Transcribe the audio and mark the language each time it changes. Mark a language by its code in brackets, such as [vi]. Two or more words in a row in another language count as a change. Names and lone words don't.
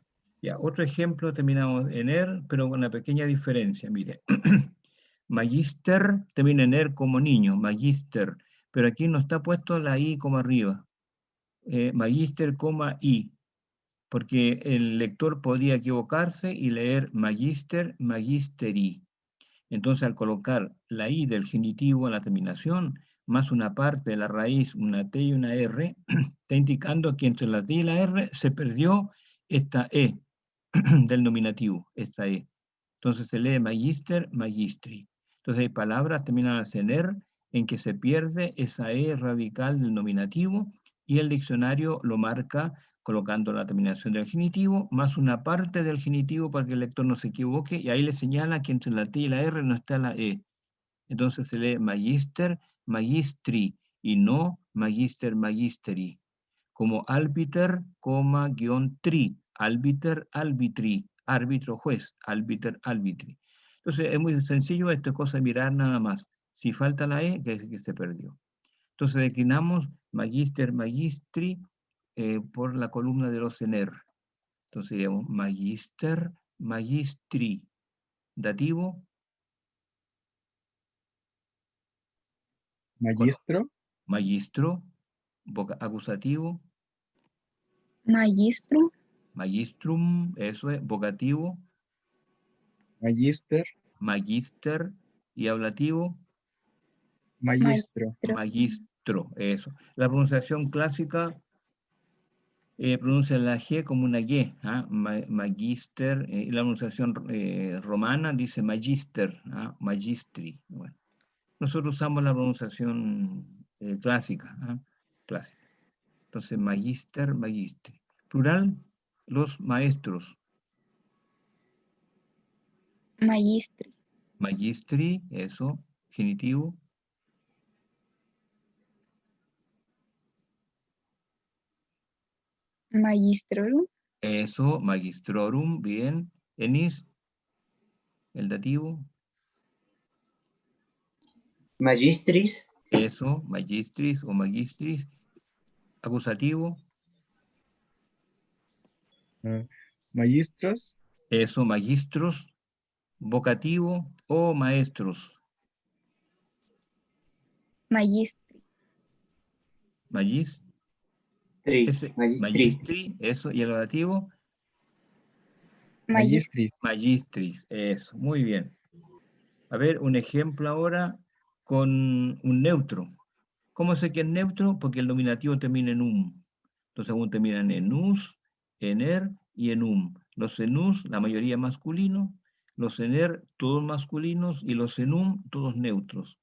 [es] Ya, otro ejemplo, terminamos en er, pero con una pequeña diferencia, mire. Magister termina en er como niño, magister, pero aquí no está puesto la i como arriba. Magister, i, porque el lector podría equivocarse y leer [la] magister, magisteri. [es] Entonces, al colocar la i del genitivo en la terminación, más una parte de la raíz, una t y una r, está indicando que entre la t y la r se perdió esta e del nominativo, esta e. Entonces se lee [la] magister, magistri. [es] Entonces hay palabras terminadas en er en que se pierde esa e radical del nominativo y el diccionario lo marca colocando la terminación del genitivo más una parte del genitivo para que el lector no se equivoque, y ahí le señala que entre la T y la R no está la E. Entonces se lee [la] magister, magistri, [es] y no [la] magister, magisteri. [es] Como albiter, guión tri, [la] albiter, arbitri, [es] árbitro, juez, [la] albiter, arbitri. [es] Entonces es muy sencillo, esto es cosa de mirar nada más. Si falta la E, que se perdió. Entonces declinamos [la] magister, magistri [es] por la columna de los ener. Entonces digamos [la] magister, magistri. [es] Dativo, Magistro, magistro. Acusativo, Magistro. magistrum, eso es. Vocativo, magister, magister. Y ablativo, magistro, magistro, eso. La pronunciación clásica pronuncia la G como una Y, ¿ah? Magister, y la pronunciación romana dice magister, ¿ah? Magistri. Bueno, nosotros usamos la pronunciación clásica, ¿ah? Clásica. Entonces, [la] magister, magistri. [es] Plural, los maestros. Magistri. Magistri, eso, genitivo. Magistrorum. Eso, magistrorum, bien. Enis, el dativo. Magistris. Eso, magistris o magistris. Acusativo. magistros, Eso, magistros. Vocativo o maestros. Magistri. Magis, ese, Magistri. magistri, eso. Y el dativo, magistris, magistris. Eso, muy bien. A ver, un ejemplo ahora con un neutro. ¿Cómo sé que es neutro? Porque el nominativo termina en um. Entonces aún terminan en us, en er y en Los enus, la mayoría masculinos, los ener, todos masculinos, y los enum, todos neutros.